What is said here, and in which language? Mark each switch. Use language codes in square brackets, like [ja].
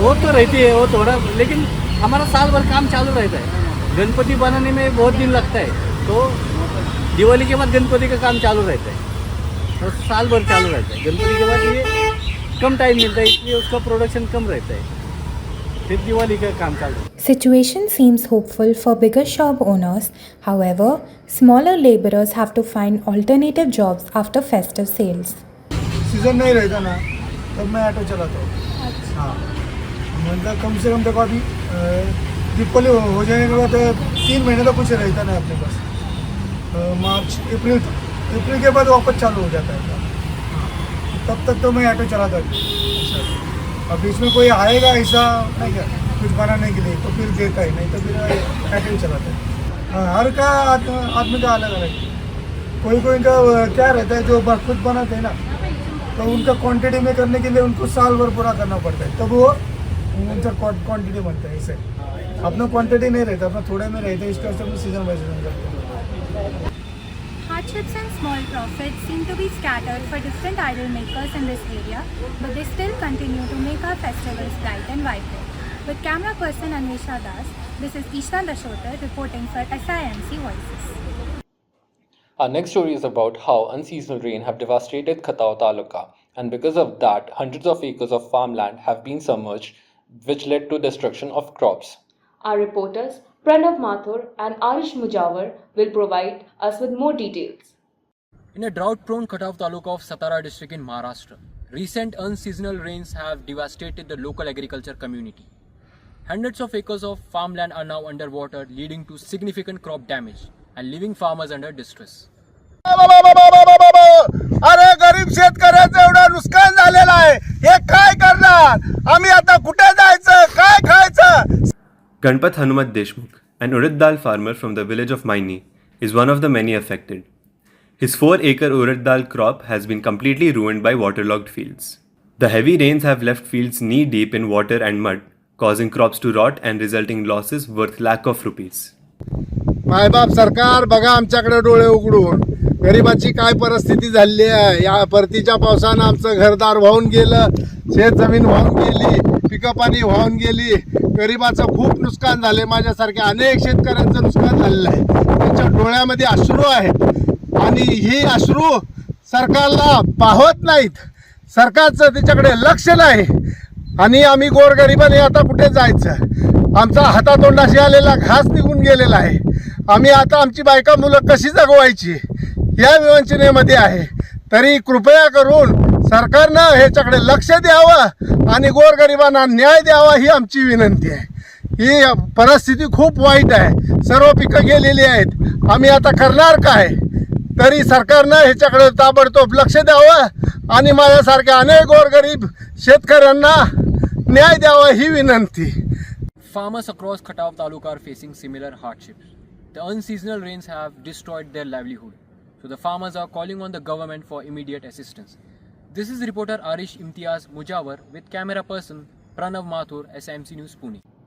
[hi] वो तो रहती है वो थोड़ा, लेकिन हमारा साल भर काम चालू रहता है। गणपति बनाने में बहुत दिन लगता है, तो दिवाली के बाद गणपति का काम चालू रहता है, और साल भर चालू रहता है। गणपति के बाद ये कम टाइम मिलता है, इसलिए उसका प्रोडक्शन कम रहता है, फिर दिवाली का काम चालू। [en] Situation seems hopeful for bigger shop owners. However, smaller laborers have to find alternative jobs after festive sales. [hi] Season नहीं रहता ना, तब मैं ऑटो चलाता हूँ। हाँ, मतलब कम से कम देखो अभी दीपावली हो जाने के बाद 3 महीने तो कुछ रहता नहीं अपने पास, मार्च अप्रैल के बाद वापस चालू हो जाता है। तब तक तो मैं ऑटो चलाता हूँ। अब इसमें कोई आएगा ऐसा नहीं क्या। कुछ बनाने के लिए, तो फिर देता ही नहीं, तो फिर कैटरिंग चलाता है। हाँ, हर का आदमी का अलग अलग। कोई कोई का क्या रहता है, जो खुद बनाते हैं ना, तो उनका क्वांटिटी में करने के लिए उनको साल भर पूरा करना पड़ता है, तब वो उनका क्वांटिटी बनता है। इसे अपना क्वांटिटी नहीं रहता, अपना थोड़े में रहता है, इसका सब सीजन बाय सीजन करते हैं। [en] Hardships and small profits seem to be scattered for different idol makers in this area, but they still continue to make our festivals bright and vibrant. With camera person Anvesha Das, this is Ishna Dashotar reporting for SIMC Voices. Our next story is about how unseasonal rain have devastated Khataw Taluka, and because of that, hundreds of acres of farmland have been submerged, which led to destruction of crops. Our reporters Pranav Mathur and Arish Mujawar will provide us with more details. In a drought-prone Khataw Taluka of Satara district in Maharashtra, recent unseasonal rains have devastated the local agriculture community. Hundreds of acres of farmland are now underwater, leading to significant crop damage and leaving farmers under distress. [mr] अरे गरीब शेतकऱ्याचं एवढं नुकसान झालेलं आहे, हे काय करणार? आम्ही आता कुठे जायचं, काय खायचं? [en] Ganpat Hanumat Deshmukh, an urad dal farmer from the village of Maini, is one of the many affected. His 4-acre urad dal crop has been completely ruined by waterlogged fields. The heavy rains have left fields knee-deep in water and mud, causing crops to rot and resulting losses worth lakh of rupees. [mr] मायबाप सरकार बघा आमच्याकडे डोळे उघडून, गरिबाची काय परिस्थिती झाली आहे. या परतीच्या पावसानं आमचं घरदार वाहून गेलं, शेत जमीन वाहून गेली, पिकं पाणी वाहून गेली. गरिबाचं खूप नुकसान झाले. माझ्यासारख्या अनेक शेतकऱ्यांचं नुकसान झालेलं आहे. त्यांच्या डोळ्यामध्ये अश्रू आहेत आणि ही अश्रू सरकारला पाहत नाहीत. सरकारचं त्याच्याकडे लक्ष नाही आणि आम्ही गोरगरिबाने आता कुठे जायचं? आमचा हातातोंडाशी आलेला घास निघून गेलेला आहे. आम्ही आता आमची बायका मुलं कशी जगवायची या विवंचनेमध्ये आहे. तरी कृपया करून सरकारनं ह्याच्याकडे लक्ष द्यावं आणि गोरगरिबांना न्याय द्यावा ही आमची विनंती आहे. ही परिस्थिती खूप वाईट आहे. सर्व पिकं गेलेली आहेत. आम्ही आता करणार काय? तरी सरकारनं ह्याच्याकडे ताबडतोब लक्ष द्यावं आणि माझ्यासारख्या अनेक गोरगरीब शेतकऱ्यांना न्याय द्यावा ही विनंती. [en] Farmers across Khataw Taluka are facing similar hardships. The unseasonal rains have destroyed their livelihood, so the farmers are calling on the government for immediate assistance. This is reporter Arish Imtiaz Mujawar with camera person Pranav Mathur, SIMC News, Pune.